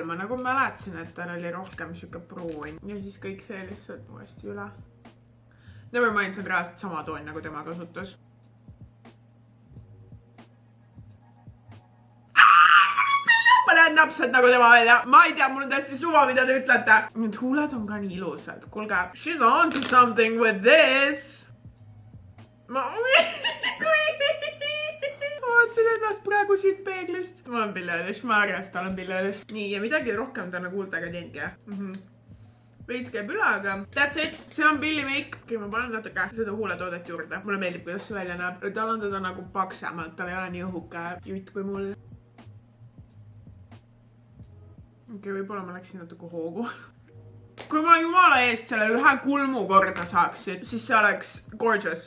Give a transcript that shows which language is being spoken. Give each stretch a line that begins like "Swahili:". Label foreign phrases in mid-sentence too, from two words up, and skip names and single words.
Estonian: Ma nagu mäletsin, et tal oli rohkem siuke pruun. Ja siis kõik see lihtsalt uuesti üle.
English: Never mind,
Estonian: see on reaalselt sama toon, nagu tema kasutas. Ma näen täpselt nagu tema välja. Ma ei tea, mul on täiesti suva, mida te ütlete. Need huuled on ka nii ilusad. Kuulge,
English: she's on to something with this.
Estonian: Ma vaatasin ennast praegu siit peeglist. Ma olen Billie Eilish, ma arvast, tal on Billie Eilish. Nii, ja midagi rohkem ta nagu huultega teengi. Veits käib üle, aga
English: that's it.
Estonian: See on Billie make. Okei, ma panen natuke seda huuletoodet juurde. Mulle meeldib, kuidas see välja näeb. Tal on teda nagu paksemalt. Tal ei ole nii õhuke jutt kui mul. Okei, võib-olla ma läksin natuke hoogu. Kui ma jumala eest selle ühe kulmu korda saaksin, siis see oleks gorgeous.